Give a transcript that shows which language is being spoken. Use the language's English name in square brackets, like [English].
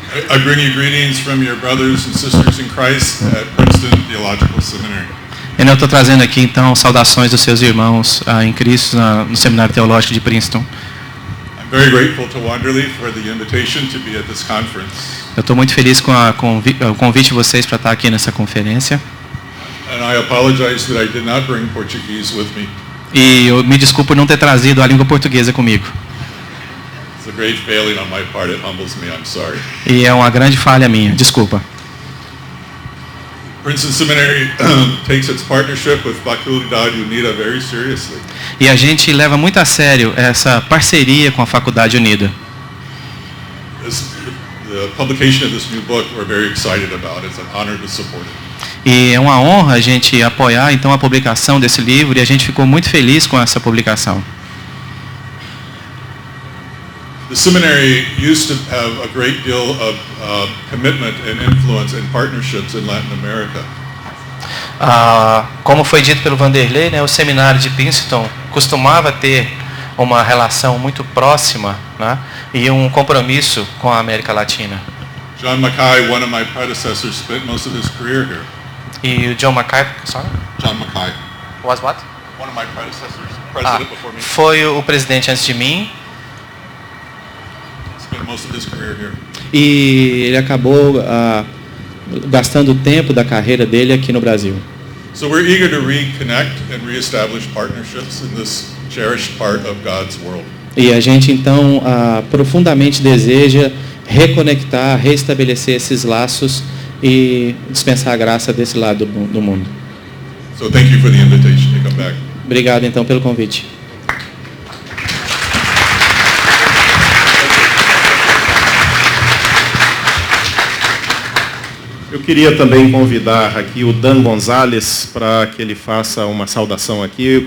[English] I bring you greetings from your brothers and sisters in Christ at Princeton Theological Seminary. [Portuguese] Eu estou trazendo aqui então saudações dos seus irmãos em Cristo no Seminário Teológico de Princeton. [English] I'm very grateful to Wanderley for the invitation to be at this conference. [Portuguese] Eu estou muito feliz com o convite de vocês para estar aqui nessa conferência. [English] And I apologize that I did not bring Portuguese with me. [Portuguese] E eu me desculpo por não ter trazido a língua portuguesa comigo. [English] It's a great failing on my part. It humbles me. I'm sorry. [Portuguese] E é uma grande falha minha. Desculpa. [English] Princeton Seminary takes its partnership with Faculdade Unida very seriously. [Portuguese] E a gente leva muito a sério essa parceria com a Faculdade Unida. [English] The publication of this new book we're very excited about. It's an honor to support it. [Portuguese] E é uma honra a gente apoiar então a publicação desse livro, e a gente ficou muito feliz com essa publicação. [English] The seminary used to have a great deal of commitment and influence and partnerships in Latin America. [Portuguese] Como foi dito pelo Vanderlei, né, o seminário de Princeton costumava ter uma relação muito próxima, né, e um compromisso com a América Latina. [English] John Mackay, one of my predecessors, spent most of his career here. [Portuguese] E o John Mackay, sorry? [English] John Mackay. Was what? One of my predecessors, president before me. [Portuguese] Foi o presidente antes de mim. [English] Spent most of his career here. [Portuguese] E ele acabou gastando o tempo da carreira dele aqui no Brasil. [English] So we're eager to reconnect and reestablish partnerships in this cherished part of God's world. [Portuguese] E a gente então profundamente deseja reconectar, restabelecer esses laços e dispensar a graça desse lado do mundo. [English] So thank you for the invitation to come back. [Portuguese] Obrigado então pelo convite. Eu queria também convidar aqui o Dan Gonzalez para que ele faça uma saudação aqui.